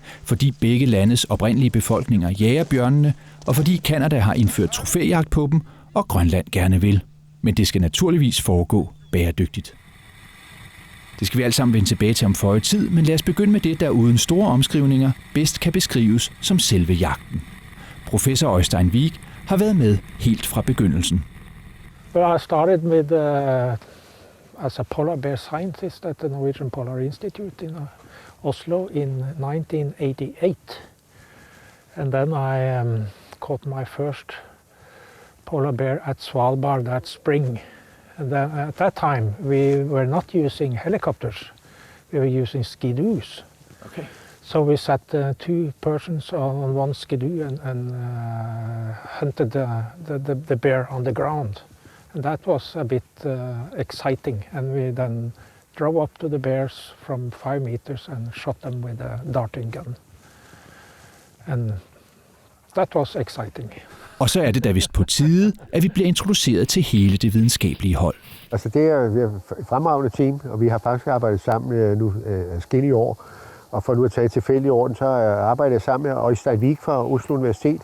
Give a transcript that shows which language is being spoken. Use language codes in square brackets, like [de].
[da] Fordi begge landes oprindelige befolkninger jager bjørnene, og fordi Canada har indført trofæjagt på dem, og Grønland gerne vil. Men det skal naturligvis foregå bæredygtigt. Det skal vi alle sammen vende tilbage til om føje tid, men lad os begynde med det, der uden store omskrivninger bedst kan beskrives som selve jagten. Professor Øystein Vig har været med helt fra begyndelsen. [en] Well, I started with as a polar bear scientist at the Norwegian Polar Institute in Oslo in 1988. And then I caught my first polar bear at Svalbard that spring. And then at that time we were not using helicopters, we were using skidoos. Okay. So we sat two persons on one skidoo and hunted the bear on the ground. And that was a bit exciting, and we then drove up to the bears from 5 meters and shot them with a darting gun. And that was exciting. [da] Og så er det da vist på tide, at vi bliver introduceret til hele det videnskabelige hold. Altså det er et fremragende team, og vi har faktisk arbejdet sammen nu adskillige år. Og for nu at tage tilfældig orden, så arbejder jeg sammen med Øystein Vig fra Oslo Universitet.